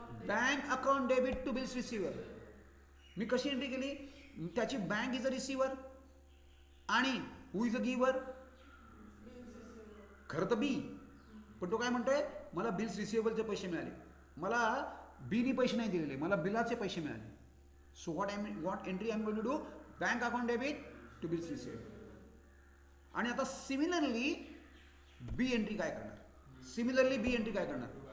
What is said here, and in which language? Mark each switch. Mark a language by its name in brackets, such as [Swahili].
[English] Bank account debit to bills receiver. [Marathi] मी कशी entry केली? [English] त्याची bank is a receiver आणि who is a giver? [Marathi] खरं तर बी, पण तो काय म्हणतोय, मला बिल्स रिसिवेबलचे पैसे मिळाले, मला बीनी पैसे नाही दिलेले, मला बिलाचे पैसे मिळाले. [English] So what entry I am going to do? Bank account debit to bills receivable. [Marathi] आणि आता सिमिलरली बी एंट्री काय करणार?